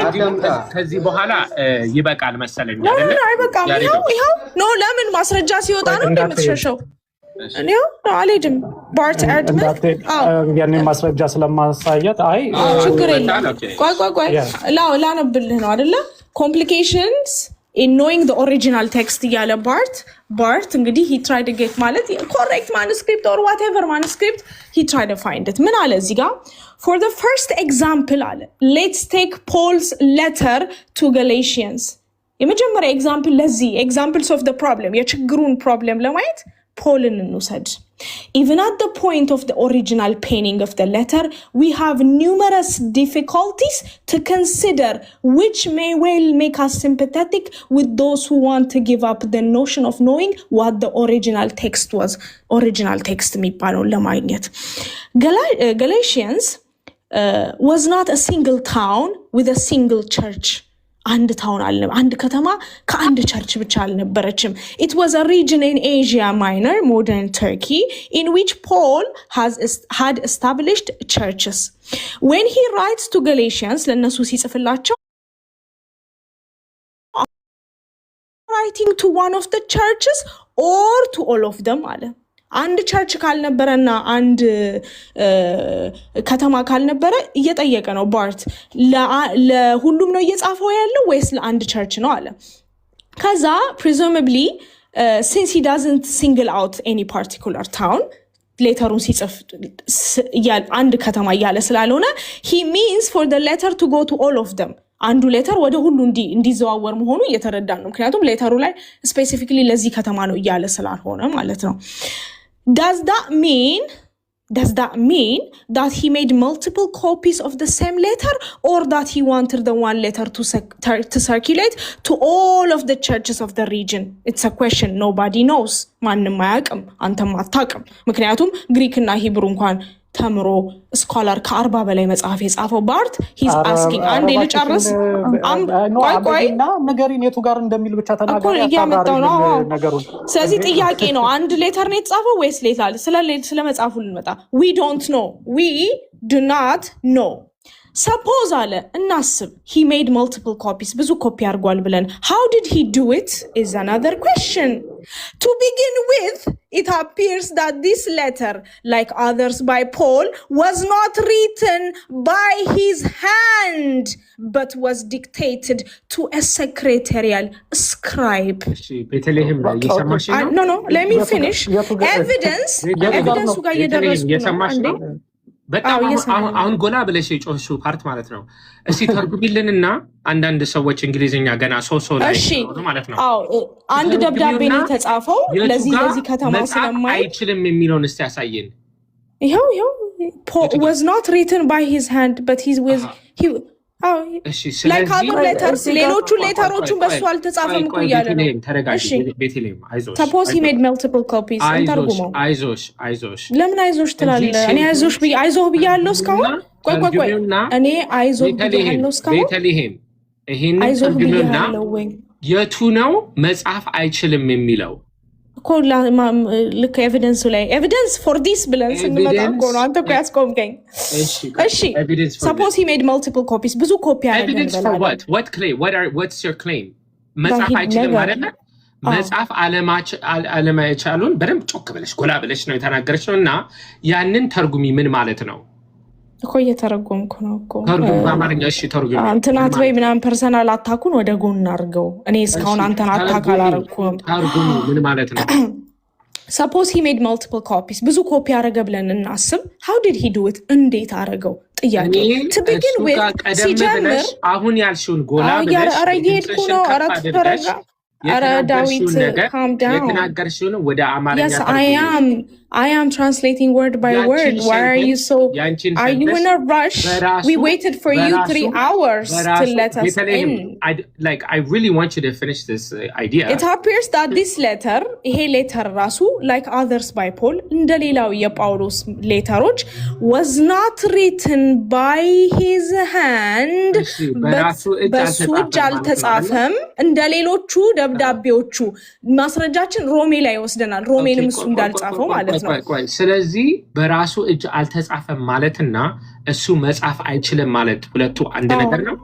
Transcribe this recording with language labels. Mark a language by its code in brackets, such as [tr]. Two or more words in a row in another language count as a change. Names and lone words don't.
[am] ከዚህ በኋላ ይበቃል መሰለኝ። አይበቃም። ይኸው ነው። ለምን ማስረጃ ሲወጣ ነው እንደምትሸሸው? እኔው አልሄድም። ባርት ኤርድመን ያኔ ማስረጃ ስለማሳየት ችግር የለም። ቆይ ላነብልህ ነው አይደለ? [en] ኮምፕሊኬሽንስ in knowing the original text [am] እያለ ባርት እንግዲህ [en] he tried to get ማለት correct manuscript or whatever manuscript he tried to find it። [am] ምን አለ እዚህ ጋር? [en] for the first example አለ let's take Paul's letter to Galatians። [am] የመጀመሪያ ኤግዛምፕል ለዚህ [en] examples of the problem [am] የችግሩን ፕሮብለም ለማየት ፖልን እንውሰድ። [en] Even at the point of the original penning of the letter, we have numerous difficulties to consider, which may well make us sympathetic with those who want to give up the notion of knowing what the original text was. Original text [am] የሚባለውን ለማግኘት [en] Galatians was not a single town with a single church. [am] አንድ ታውን አልነበረ፣ አንድ ከተማ ከአንድ ቸርች ብቻ አልነበረችም። [en] It was a region in Asia Minor, modern Turkey, in which Paul had established churches. When he writes to Galatians, [am] ለነሱ ሲጽፍላቸው [en] writing to one of the churches or to all of them [am] አለ። አንድ ቸርች ካልነበረና አንድ ከተማ ካልነበረ እየጠየቀ ነው ባርት። ለሁሉም ነው እየጻፈው ያለው ወይስ ለአንድ ቸርች ነው አለ። ከዛ [en] presumably since he doesn't single out any particular town [am] ሌተሩን ሲጽፍ አንድ ከተማ እያለ ስላልሆነ [en] he means for the letter to go to all of them [am] አንዱ ሌተር ወደ ሁሉ እንዲዘዋወር መሆኑ እየተረዳን ነው። ምክንያቱም ሌተሩ ላይ ስፔሲፊክሊ ለዚህ ከተማ ነው እያለ ስላልሆነ ማለት ነው። [en] Does that mean that he made multiple copies of the same letter, or that he wanted the one letter to circulate to all of the churches of the region? It's a question nobody knows. [am] ማንም አያውቅም፣ አንተም አታውቅም። ምክንያቱም ግሪክ እና ሂብሩ እንኳን ተምሮ ስኮላር ከ40 በላይ መጽሐፍ የጻፈው ባርት [en] he's asking [am] አንዴ ልጨርስ ቆይ ነገሪን የቱ ጋር እንደሚል ብቻ ተናገር እያመጣው ነው ነገሩን። ስለዚህ ጥያቄ ነው አንድ ሌተር ነው የተጻፈው ወይስ ሌላ ስለ መጽሐፉ ልንመጣ [en] we don't know, we do not know. Suppose [am] አለ እናስብ [en] he made multiple copies [am] ብዙ ኮፒ አድርጓል ብለን [en] how did he do it is another question. To begin with, it appears that this letter, like others by Paul, was not written by his hand but was dictated to a secretarial scribe. No, let me finish. Evidence [am] ጋር እየደረስኩ ነው። በጣም አሁን ጎላ ብለሽ የጮህሽው ፓርት ማለት ነው። እስቲ ተርጉሚልንና አንዳንድ ሰዎች እንግሊዝኛ ገና ሶሶ ላይ ነው ማለት ነው። አንድ ደብዳቤ ነው የተጻፈው ለዚህ ከተማ ስለማይ አይችልም የሚለውን እስቲ ያሳየን። [en] ይሄው Paul was not written by his hand but he like other letters [am] ሌሎቹ ሌተሮቹን በሱ አልተጻፈም እኮ እያለ ነው። ቤተልሔም አይዞሽ [en] suppose he made multiple copies [am] እንተርጉመው። አይዞሽ ለምን አይዞሽ ትላለህ? እኔ አይዞህ ብያለሁ እስካሁን። ቆይ እኔ አይዞህ ብያለሁ እስካሁን። ቤተልሔም ይሄን ተርጉመውና የቱ ነው መጽሐፍ አይችልም የሚለው እኮ ልክ ኤቪደንሱ ላይ [en] evidence for this [am] ብለን ስንመጣ እኮ ነው አንተ እኮ ያስቆምከኝ። እሺ [en] suppose he made multiple copies [am] ብዙ ኮፒ አደረገ [en] evidence for what's your claim? [am] መጽሐፍ አይችልም አይደለ? መጽሐፍ አለማቻሉን በደንብ ጮክ ብለሽ ጎላ ብለሽ ነው የተናገረች ነው። እና ያንን ተርጉሚ ምን ማለት ነው እኮ እየተረጎምኩ ነው እኮ ተርጉም በአማርኛ። እሺ ተርጉም አንተናት ወይ ምናምን ፐርሰናል አታኩን ወደ ጎን አድርገው። እኔ እስካሁን አንተን አታክ አላረኩም። ተርጉም ምን ማለት ነው? [en] suppose he made multiple copies [am] ብዙ ኮፒ አደረገ ብለን እናስብ። [en] how did he do it? [am] እንዴት አደረገው? [en] ጥያቄ to begin with ሲጀምር [am] አሁን ያልሽውን ጎላ ብለሽ ኧረ እየሄድኩ ነው። ኧረ ተረጋ። ኧረ ዳዊት [en] calm down [am] የተናገርሽውን ወደ አማርኛ [en] I am translating word by word. Why are you are you in a rush? We waited for you 3 hours to let us in. I really want you to finish this idea. It appears that this letter, [am] ይሄ letter ራሱ [en] like others by Paul [am] እንደሌላው የጳውሎስ ሌተሮች [en] was not written by his hand [am] በሱ እጅ አልተጻፈም እንደሌሎቹ ደብዳቤዎቹ። ማስረጃችን ሮሜ ላይ ወስደናል። ሮሜንም እሱ እንዳልጻፈው ማለት ነው። ስለዚህ በራሱ እጅ አልተጻፈም ማለትና እሱ መጻፍ አይችልም ማለት ሁለቱ አንድ ነገር ነው።